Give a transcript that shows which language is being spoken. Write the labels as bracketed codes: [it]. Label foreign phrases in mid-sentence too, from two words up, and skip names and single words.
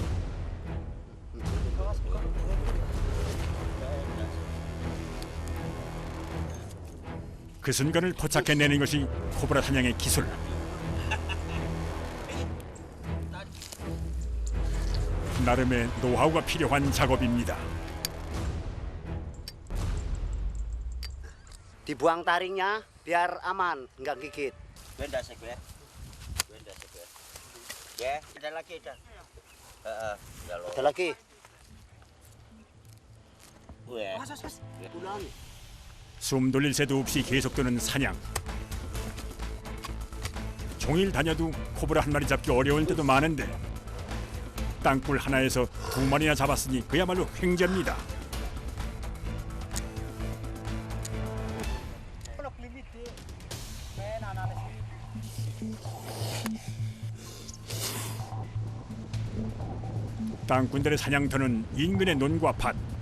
[ko] 그 순간을 포착해내는 것이 코브라 사냥의 기술. 나름의 노하우가 필요한 작업입니다. [id] Dibuang taringnya biar aman, nggak gigit. Benda sekue. Benda sekue. Ya, ada lagi ada. Ada lagi. Weh. Bulan. [ko] 숨 돌릴 새도 없이 계속되는 사냥. 종일 다녀도 코브라 한 마리 잡기 어려울 때도 많은데 땅굴 하나에서 2마리나 잡았으니 그야말로 횡재입니다. 땅꾼들의 사냥터는 인근의 논과 밭.